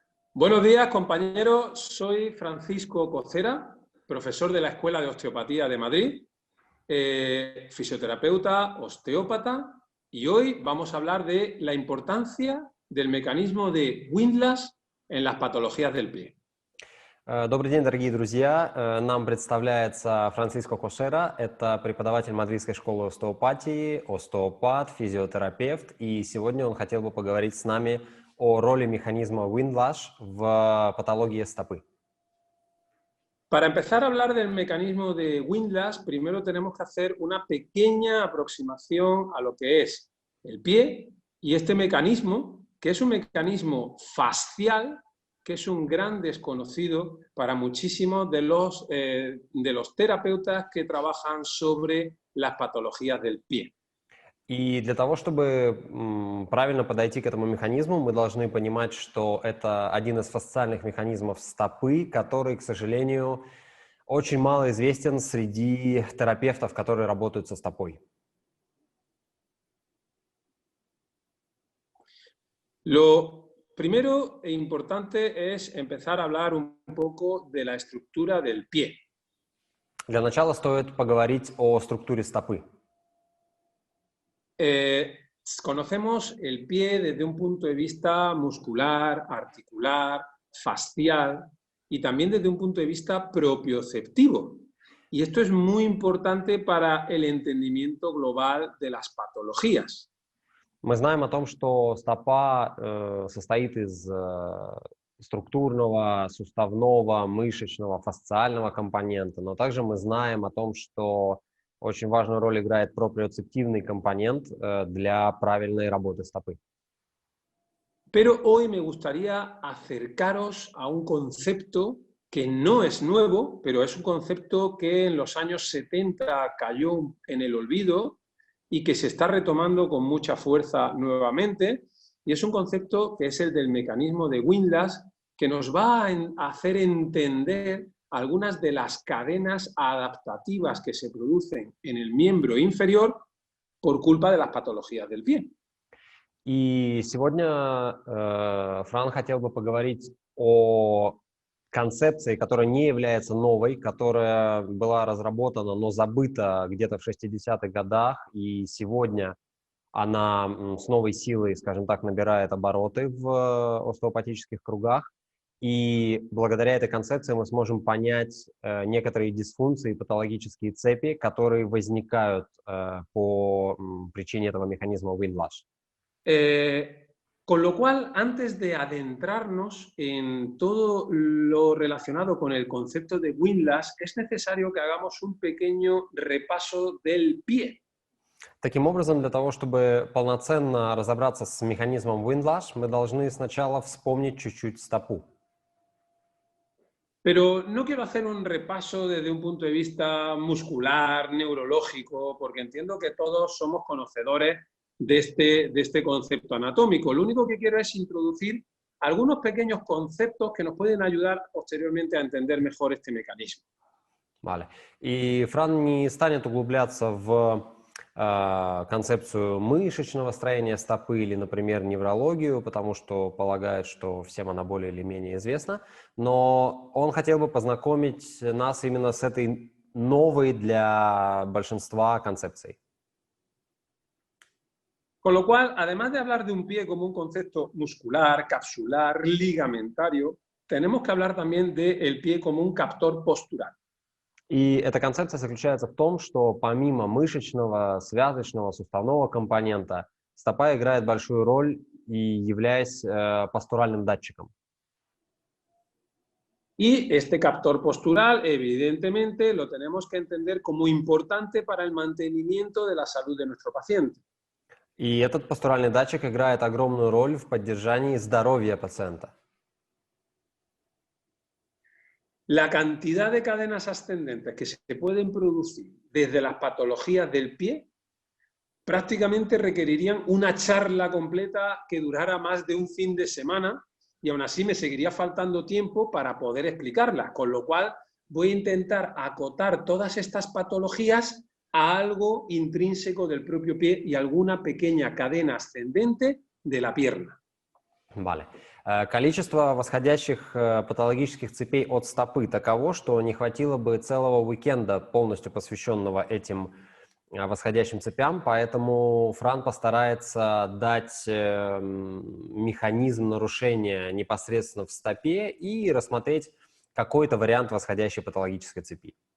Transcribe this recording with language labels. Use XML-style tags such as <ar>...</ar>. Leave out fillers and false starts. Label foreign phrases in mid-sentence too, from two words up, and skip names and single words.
<es>Buenos días, compañeros. Soy Francisco Cocera, profesor de la Escuela de Osteopatía de Madrid, fisioterapeuta, osteópata, y hoy vamos a hablar de la importancia del mecanismo de Windlass en las patologías del pie.</es> <ru>Добрый день, дорогие друзья. Нам представляется Франциско Кошера. Это преподаватель Мадридской школы остеопатии, остеопат, физиотерапевт. И сегодня он хотел бы поговорить с нами о роли механизма Windlass в патологии стопы.</ru> <es>Para empezar a hablar del mecanismo de Windlass, primero tenemos que hacer una pequeña aproximación a lo que es el pie y este mecanismo, que es un mecanismo fascial, que es un gran desconocido para muchísimos de los terapeutas que trabajan sobre las patologías del pie.</es> <ru>И для того, чтобы правильно подойти к этому механизму, мы должны понимать, что это один из фасциальных механизмов стопы, который, к сожалению, очень мало известен среди терапевтов, которые работают со стопой.</ru> <es>Lo primero e importante es empezar a hablar un poco de la estructura del pie.</es> <ru>Для начала стоит поговорить о структуре стопы.</ru> <es>Conocemos el pie desde un punto de vista muscular, articular, fascial y también desde un punto de vista propioceptivo. Y esto es muy importante para el entendimiento global de las patologías.</es> <ru>Мы знаем о том, что стопа состоит из структурного, суставного, мышечного, фасциального компонента, но также мы знаем о том, что очень важную роль играет проприоцептивный компонент для правильной работы стопы.</ru> <es>Pero hoy me gustaría acercaros a un concepto que no es nuevo, pero es un concepto que en los años 70 cayó en el olvido y que se está retomando con mucha fuerza nuevamente, y es un concepto que es el del mecanismo de Windlass, que nos va a hacer entender algunas de las cadenas adaptativas que se producen en el miembro inferior por culpa de las patologías del pie.</es> <ru>И сегодня Фран хотел бы поговорить о концепции, которая не является новой, которая была разработана, но забыта где-то в 60-х годах, и сегодня она с новой силой, скажем так, набирает обороты в остеопатических кругах. И благодаря этой концепции мы сможем понять некоторые дисфункции, патологические цепи, которые возникают по причине этого механизма Windlass.</ru> <es>Con lo cual, antes de adentrarnos en todo lo relacionado con el concepto de Windlass, es necesario que hagamos un pequeño repaso del pie.</es> <ru>Таким образом, для того, чтобы полноценно разобраться с механизмом Windlass, мы должны сначала вспомнить чуть-чуть стопу.</ru> <es>Pero no quiero hacer un repaso desde un punto de vista muscular, neurológico, porque entiendo que todos somos conocedores de este concepto anatómico. Lo único que quiero es introducir algunos pequeños conceptos que nos pueden ayudar posteriormente a entender mejor este mecanismo. Vale.</es> <ru>И Фран не станет углубляться в концепцию мышечного строения стопы или, например, неврологию, потому что полагает, что всем она более или менее известна, но он хотел бы познакомить нас именно с этой новой для большинства концепцией.</ru> <es>Con lo cual, además de hablar de un pie como un concepto muscular, capsular, ligamentario, tenemos que hablar también del pie como un captor postural.</es> <ru>И эта концепция заключается в том, что помимо мышечного, связочного, суставного компонента, стопа играет большую роль и являясь постуральным датчиком.</ru> <es>Y este captor postural, evidentemente, lo tenemos que entender como importante para el mantenimiento de la salud de nuestro paciente.</es> <ru>И этот постуральный датчик играет огромную роль в поддержании здоровья пациента.</ru> <es>La cantidad de cadenas ascendentes que se pueden producir desde las patologías del pie prácticamente requerirían una charla completa que durara más de un fin de semana y aún así me seguiría faltando tiempo para poder explicarlas, con lo cual voy a intentar acotar todas estas patologías a algo intrínseco del propio pie y alguna pequeña cadena ascendente de la pierna. Vale.</es> <ru>Количество восходящих патологических цепей от стопы таково, что не хватило бы целого уикенда, полностью посвященного этим восходящим цепям, поэтому Фран постарается дать механизм нарушения непосредственно в стопе и рассмотреть какой-то вариант восходящей патологической цепи.</ru>